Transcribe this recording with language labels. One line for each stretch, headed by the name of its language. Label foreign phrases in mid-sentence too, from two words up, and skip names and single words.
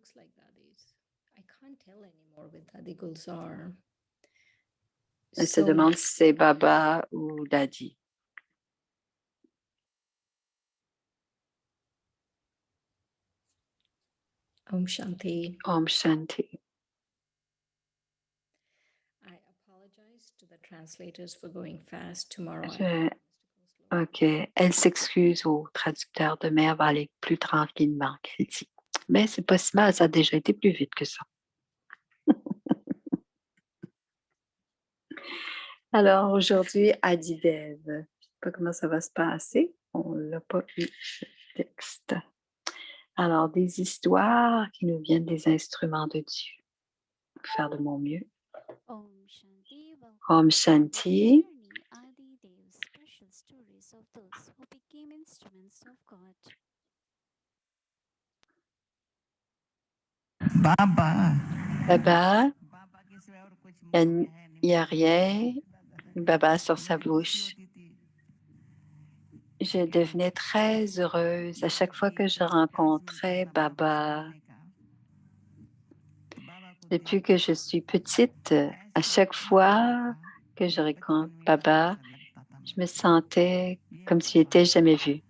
French: Elle se demande si c'est Baba ou Daddy.
Hindi: Om Shanti. Om Shanti.
English: I apologize to the translators for going fast tomorrow. OK.
French: Elle s'excuse au traducteur. Demain, elle va aller plus tranquillement, qu'elle dit. Mais c'est pas si mal, ça a déjà été plus vite que ça. Alors, aujourd'hui, Adidev. Je ne sais pas comment ça va se passer. On n'a pas eu le texte. Alors, des histoires qui nous viennent des instruments de Dieu. Je vais faire de mon mieux.
Hindi: Om Shanti. Om Shanti.
English: Adi Dev's special stories of those who became instruments of God. Baba. Baba,
Hindi: Baba के सिवा और कुछ
French: il
Hindi: मुंह में है नहीं,
French: n'y a
Hindi: मुंह में
French: rien.
Hindi: है।
French: Baba sur sa
Hindi: मैं
French: bouche.
Hindi: खुशी होती थी।
French: Je devenais très heureuse à chaque fois que je rencontrais Baba. Depuis que je suis petite, à chaque fois que je rencontre Baba, je me sentais comme si je n'étais jamais vue.